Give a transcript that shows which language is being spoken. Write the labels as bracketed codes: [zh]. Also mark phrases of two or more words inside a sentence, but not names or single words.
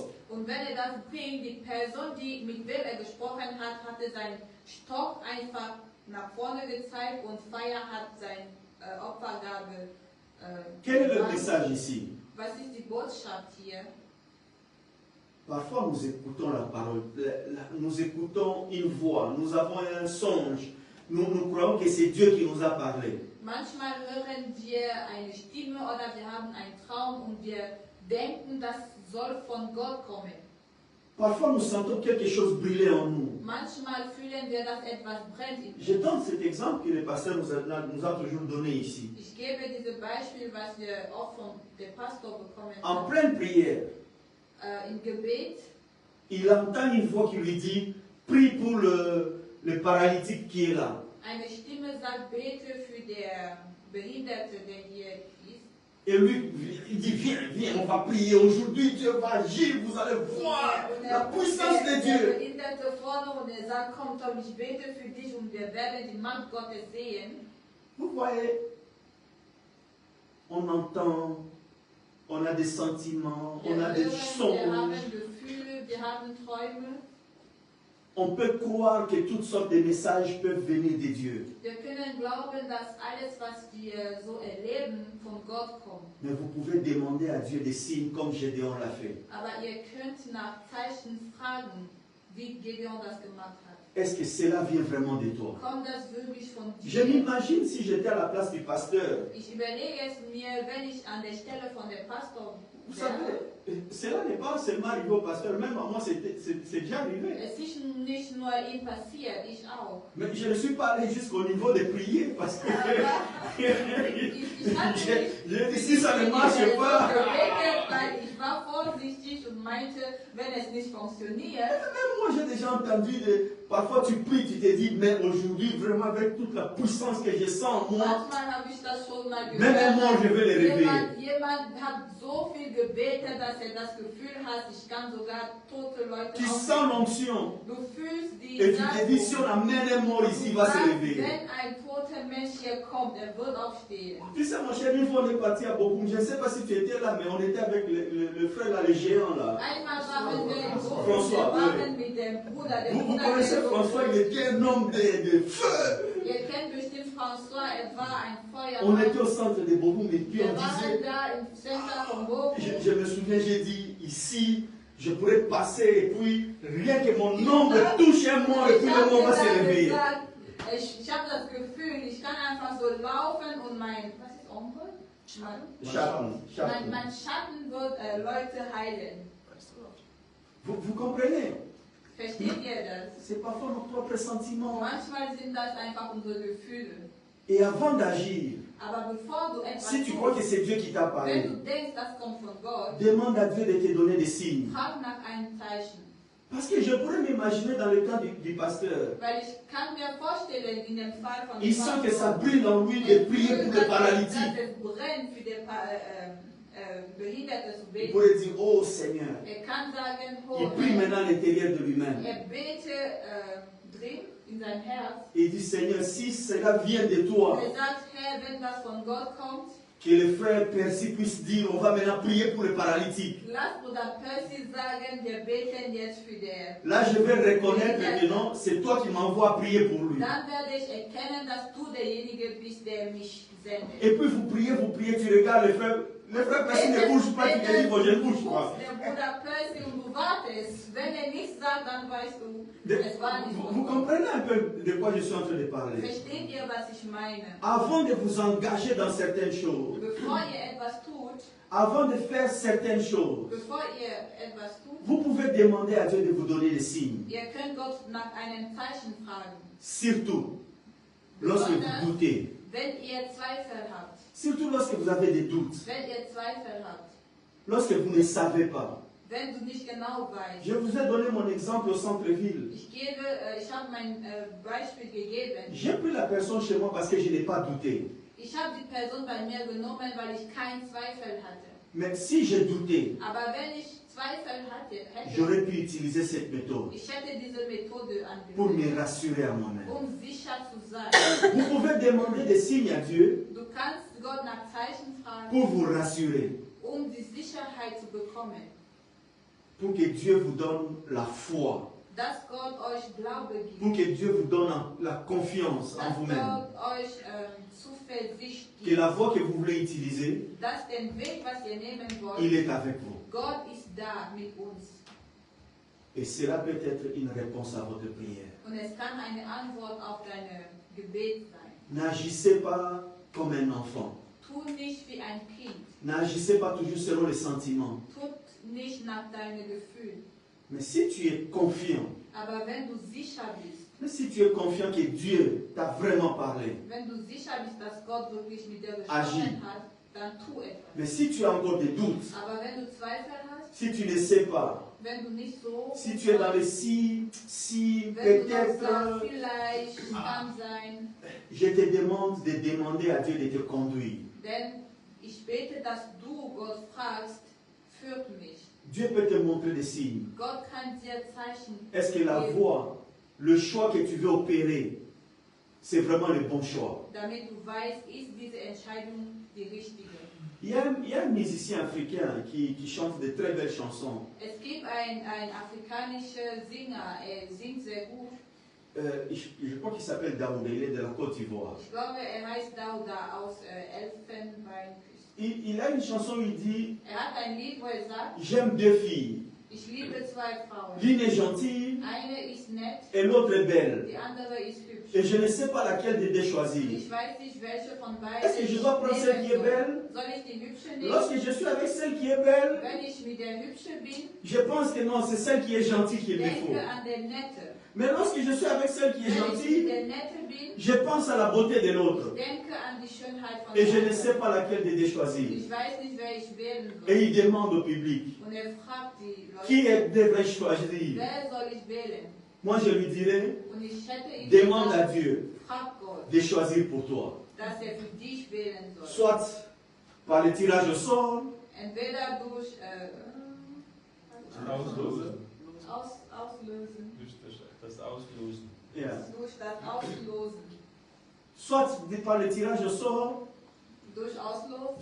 [de] Und wenn das bringt, die Person, mit wem gesprochen hat, hatte seinen Stock einfach nach vorne gezeigt und Feuer hat seine Opfergabe. [fr] Quel est le message ici? [de] Was ist die Botschaft hier? [fr] Parfois nous écoutons la parole, nous écoutons une voix, nous avons un songe, nous croyons que c'est Dieu qui nous a parlé. [de] Manchmal hören wir eine Stimme oder wir haben einen Traum und wir denken, das soll von Gott kommen. [fr] Parfois nous sentons quelque chose brûler en nous. [de] Manchmal fühlen wir, dass etwas brennt in uns. [fr] Je donne cet exemple que le pasteur nous a toujours donné ici. [de] Ich gebe dieses Beispiel, was wir auch von dem Pastor bekommen [fr] En [de] haben. [fr] pleine prière, [de] Im Gebet, [fr] il entend une voix qui lui dit, prie pour le paralytique qui est là. [de] eine Stimme sagt, bete für den Behinderte, der hier ist. [fr] Et lui, il dit, viens, on va prier aujourd'hui, Dieu va agir, vous allez voir la puissance de [de] Der [fr] Dieu. [de] Behinderte vorne und sagt, komm Tom, ich bete für dich und wir werden die Macht Gottes sehen. [fr] Vous voyez, on entend, on a des sentiments, on a des [de] Wir [fr] songes. [de] haben Gefühle, wir haben Träume. [fr] On peut croire que toutes sortes de messages peuvent venir de Dieu. [de] Wir können glauben, dass alles, was wir so erleben, von Gott kommt. [fr] Mais vous pouvez demander à Dieu des signes comme Gédéon l'a fait. [de] Aber ihr könnt nach Zeichen fragen, wie Gedeon das gemacht hat. [fr] Est-ce que cela vient vraiment de toi? [de] Kommt das wirklich von dir? [fr] Je m'imagine si j'étais à la place du pasteur. [de] Ich überlege es mir, wenn ich an der Stelle von dem Pastor [fr] Vous [de] wäre. [fr] savez, cela n'est pas seulement arrivé au pasteur, même à moi c'est déjà arrivé. [de] Es ist nicht nur ihm passiert, ich auch. [fr] Mais je ne suis pas allé jusqu'au niveau de prier parce que j'ai dit si ça ne marche pas. [de] Weil ich war vorsichtig und meinte, wenn es nicht funktioniert. [fr] Même moi j'ai déjà entendu, parfois tu pries, tu te dis, mais aujourd'hui vraiment avec toute la puissance que je sens en moi, [de] Manchmal habe ich das schon mal gehört. [fr] même un mort je vais le réveiller. [de] Jemand hat so viel gebetet, dass das Gefühl hat, ich kann sogar tote Leute [fr] Tu [de] aufwecken. [fr] sens l'onction [de] Du fühlst die [fr] et tu te dis si on amène un mort ici, il va se réveiller. [de] wenn ein toter Mensch hier kommt, er wird aufstehen. [fr] Tu sais mon cher, une fois on est parti à Bochum, je ne sais pas si tu étais là, mais on était avec le frère là, le géant là. [de] Einmal waren wir in Bochum, François, wir waren mit dem Bruder. Der [fr] Vous [de] Bruder [fr] connaissez [de] der [fr] François, il était un homme de feu. [de] Ihr kennt bestimmt François, er war ein [fr] On [de] Feuermann. [fr] était au centre de Bochum et puis [de] Wir [fr] on [de] waren [fr] disait, [de] da im Center von Bochum. [fr] je me souviens, j'ai dit, ici, je pourrais passer et puis rien que mon ombre touche un mort et puis le mort va se réveiller. [de] Ich habe das Gefühl, ich kann einfach so laufen und mein, was ist Ombre? Mein Schatten wird Leute heilen. [fr] Vous comprenez? [de] Versteht ihr das? [fr] C'est parfois nos propres sentiments. [de] Manchmal sind das einfach unsere Gefühle. [fr] Et avant d'agir, [de] Aber bevor du etwas [fr] si tu crois que c'est Dieu qui t'a [de] wenn [fr] parlé, [de] du denkst, das kommt von Gott, [fr] demande à Dieu de te donner des signes. [de] frag nach einem Zeichen. [fr] Parce que je pourrais m'imaginer dans le cas du pasteur. [de] Weil ich kann mir vorstellen, in dem Fall von [fr] Il sent que ça brille en lui de prier pour le paralytique. [de] dass es brennt für den Behinderte zu [fr] Il [de] beten. [fr] pourrait dire, oh Seigneur, [de] Kann sagen, oh, [fr] il prie maintenant à l'intérieur de lui-même. [de] bete drin in sein Herz. [fr] Et il dit, Seigneur, si cela vient de toi, [de] Sagt, Herr, wenn das von Gott kommt, [fr] que le frère Percy puisse dire, on va maintenant prier pour le paralytique. [de] lass Bruder Percy sagen, wir beten jetzt für den. [fr] Là, je vais reconnaître que non, c'est toi qui m'envoies à prier pour lui. [de] Dann werde ich erkennen, dass du derjenige bist, der mich sendet. [fr] Et puis vous priez, tu regardes les frères Percy ne bougent pas, tu te dis, bon, je ne bouge pas. [de] Der Bruder Percy und du wartest. Wenn nichts sagt, dann weißt du, es war nicht [fr] Vous comprenez un peu de quoi je suis en train de parler? [de] Versteht ihr, was ich meine? [fr] Avant de vous engager dans certaines choses, [de] Bevor ihr etwas tut, [fr] avant de faire certaines choses, [de] bevor ihr etwas tut, [fr] vous pouvez demander à Dieu de vous donner des signes. [de] ihr könnt Gott nach einem Zeichen fragen. [fr] Surtout, lorsque vous doutez. [de] Wenn ihr Zweifel habt. [fr] Surtout lorsque vous avez des doutes. [de] Wenn ihr Zweifel habt. [fr] Lorsque vous ne savez pas. [de] Wenn du nicht genau weißt. [fr] Je vous ai donné mon exemple au centre-ville. [de] Ich habe mein Beispiel gegeben. [fr] J'ai pris la personne chez moi parce que je n'ai pas douté. [de] Ich habe die Person bei mir genommen, weil ich keinen Zweifel hatte. [fr] Mais si j'ai douté, [de] aber wenn ich Zweifel hätte, [fr] j'aurais pu utiliser cette méthode [de] ich hätte diese Methode angewendet, [fr] pour me rassurer à moi-même. [de] sicher zu sein. [fr] Vous pouvez demander des signes à Dieu [de] Du kannst Gott nach Zeichen fragen, [fr] pour vous rassurer, [de] die Sicherheit zu bekommen. [fr] pour que Dieu vous donne la foi, [de] Dass Gott euch Glaube gibt. [fr] pour que Dieu vous donne la confiance en [de] Dass [fr] vous-même. [de] Gott euch Zuversicht [fr] Que [de] gibt. [fr] la voie que vous voulez utiliser, [de] Dass den Weg, was ihr nehmen wollt, [fr] il est avec vous. [de] Gott ist da mit uns. [fr] Et cela peut être une réponse à votre prière. [de] Und es kann eine Antwort auf dein Gebet sein. [fr] N'agissez pas comme un enfant. [de] Tu nicht wie ein Kind. [fr] N'agissez pas toujours selon les sentiments. [de] Tut nicht nach deinen Gefühlen. [fr] Mais si tu es confiant, [de] Aber wenn du sicher bist, [fr] mais si tu es confiant que Dieu t'a vraiment parlé, [de] wenn du sicher bist, dass Gott wirklich mit dir [fr] Agis. [de] gesprochen hat, dann tu etwas. [fr] mais si tu as encore des doutes, [de] Aber wenn du Zweifel hast, [fr] si tu ne sais pas, [de] wenn du nicht so, [fr] si tu es dans le si, [de] wenn du noch [fr] peut-être, [de] sagst, vielleicht, kann sein, [fr] je te demande de demander à Dieu de te conduire. [de] denn ich bete, dass du Gott fragst, führt mich. [fr] Dieu peut te montrer des signes. [de] Gott kann dir Zeichen [fr] Est-ce que la [de] geben, [fr] voie, le choix que tu veux opérer, c'est vraiment le bon choix? [de] damit du weißt, ist diese Entscheidung die richtige. [fr] Il y a un musicien africain qui chante de très belles chansons. [de] Es gibt ein afrikanischer Sänger, singt sehr gut. [fr] Je crois qu'il s'appelle Daouda, il est de la Côte d'Ivoire. [de] Ich glaube, heißt Dauda aus Elfenbeinküste. [fr] Il a une chanson où il dit [de] Hat ein Lied, wo sagt, [fr] j'aime deux filles. [de] ich liebe zwei Frauen. [fr] L'une est gentille [de] Eine ist nett, [fr] et l'autre est belle. [de] die andere ist hübsch. [fr] Et je ne sais pas laquelle des deux choisir. [de] Ich weiß nicht, welche von beiden [fr] Est-ce que je dois prendre celle qui est belle? [de] Soll ich die hübsche nehmen? [fr] Lorsque je suis avec celle qui est belle, [de] Wenn ich mit der hübsche bin, [fr] je pense que non, c'est celle qui est gentille qu'il me faut. [de] denke an der Nette. [fr] Mais lorsque je suis avec celle qui est [de] Wenn ich mit [fr] gentille, [de] der Nette bin, [fr] je pense à la beauté de l'autre. [de] denke an die Schönheit von [fr] Et [de] der [fr] je ne [de] anderen. [fr] sais pas laquelle des deux choisir. [de] Ich weiß nicht, wer ich wählen [fr] Et [de] soll. [fr] il demande au public, [de] Und fragt die [fr] qui [de] Leute, [fr] devrait choisir? [de] wer soll ich wählen? [fr] Moi je lui dirais, [de] Und ich hätte ihm [fr] demande à [de] gesagt, [fr] Dieu [de] frag Gott, [fr] de choisir pour toi. [de] dass für dich wählen soll. [fr] Soit par le tirage au sort, [de] Entweder durch Auslösen. Auslösen, Das Auslosen. yeah. durch das Auslosen, [fr] Soit par le tirage au sort, [de] durch Auslosen